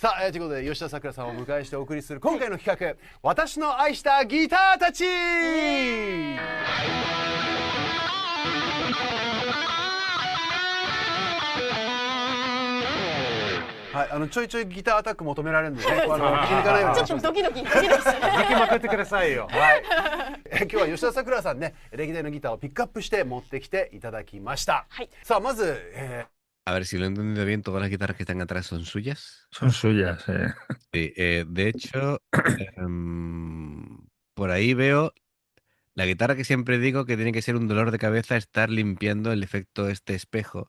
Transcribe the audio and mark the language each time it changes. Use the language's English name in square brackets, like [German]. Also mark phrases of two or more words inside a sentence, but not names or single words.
[Japanese] さあ、ということで吉田さくらさんをお迎えしてお送りする今回の企画「私の愛したギターたち」はい、ちょいちょいギターアタック求められるんでね、気抜かないようにちょっとドキドキしてね。行きまくってくださいよ。はい、今日は吉田さくらさんね、歴代のギターをピックアップして持ってきていただきました。はい。さあ、まず、 [Spanish] A ver si lo he entendido bien, todas las guitarras que están atrás son suyas. Son suyas, Sí, de hecho, por ahí veo la guitarra que siempre digo que tiene que ser un dolor de cabeza estar limpiando el efecto este espejo,